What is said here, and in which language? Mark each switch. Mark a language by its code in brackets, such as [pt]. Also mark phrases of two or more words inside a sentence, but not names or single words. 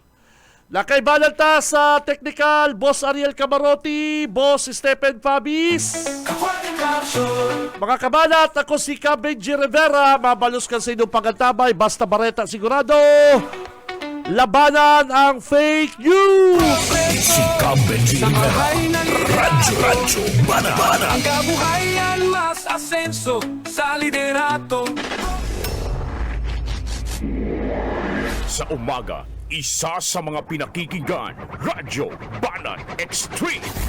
[bik] Nakaibalanta sa technical, Boss Ariel Camarotti, Boss Stephen Fabis. Mga kabalat, ako si Benji Rivera, mabalos ka sa inyong pagantabay, basta bareta sigurado. [tl] Labanan ang fake news! Si Benji [bik] Sa mahay na liderato, Radyo Banat. [tl] ang kabuhayan mas asenso sa liderato. Sa umaga, isa sa mga pinakikinggan, Radyo Banat Extreme.